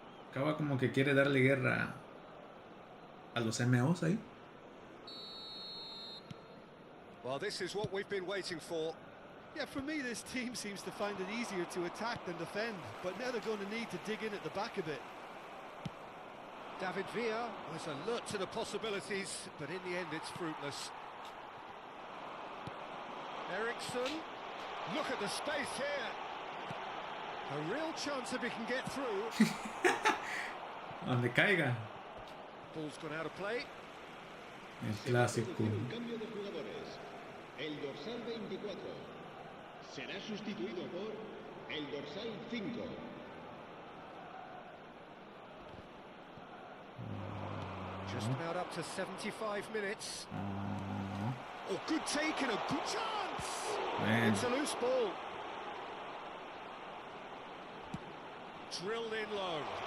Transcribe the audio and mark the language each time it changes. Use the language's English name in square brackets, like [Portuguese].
[Spanish] Acaba como que quiere darle guerra a los MOs ahí. [English] Well, this is what we've been waiting for. Yeah, for me, this team seems to find it easier to attack than defend, but now they're going to need to dig in at the back a bit. David Villa was alert to the possibilities, but in the end it's fruitless. Ericsson, look at the space here. A real chance if he can get through. [Spanish] Donde caiga. [English] Ball's gone out of play. [Spanish] El Se va a clásico. producir un cambio de jugadores. El dorsal 24 será sustituido por el dorsal 5. [English] Just about up to 75 minutes. Oh, good take and a good chance. Man. It's a loose ball. Drilled in low.